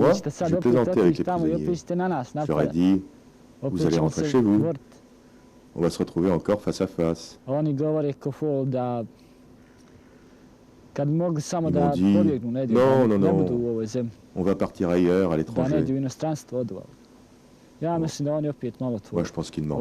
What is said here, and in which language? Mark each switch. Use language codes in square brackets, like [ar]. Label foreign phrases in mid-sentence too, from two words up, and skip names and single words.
[fr] Moi, [sr] da ćete sad [fr] je [sr] opet [fr] plaisantais avec [sr] otići [fr] les [sr] tamo i opet [fr] prisonniers. [sr] ćete na nas [fr] Je leur ai [sr] napadati. [fr] dit, vous [sr] Opet [fr] allez [sr] ćemo [fr] rentrer [sr] se [fr] chez vous, [sr] boriti. [fr] on va se retrouver encore face à face. [sr] Oni govore ko fol da kad mogu samo [fr] Ils [sr] da [fr] m'ont dit, [sr] pobjegnu negdje, [fr] non, [sr] da [fr] non, [sr] ne [fr] non. [sr] budu u ovoj zemlji, [fr] On va partir ailleurs, à [sr] da ne [fr] l'étranger. [sr] idu u inostranstvo odu. Ja mislim da oni opet malo [fr] Moi, [sr] tvoj [fr] je pense qu'ils mentent.